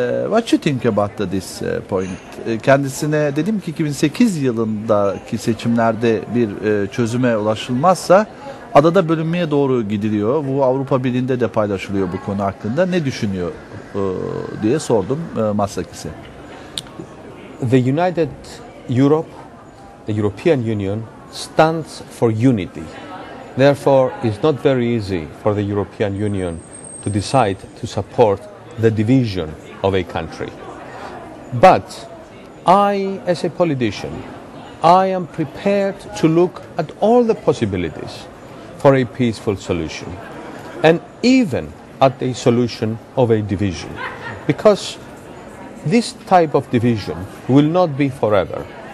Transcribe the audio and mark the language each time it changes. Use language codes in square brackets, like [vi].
[en] What you think about this point? [tr] Kendisine dedim ki 2008 yılındaki seçimlerde bir çözüme ulaşılmazsa adada bölünmeye doğru gidiliyor. Bu Avrupa Birliği'nde de paylaşılıyor bu konu hakkında. Ne düşünüyor diye sordum Matsakis'e. [en] The United Europe, the European Union, stands for unity. Therefore, it's not very easy for the European Union to decide to support the division of a country. But I, as a politician, I am prepared to look at all the possibilities for a peaceful solution, and even at a solution of a division, because this type of division will not be forever.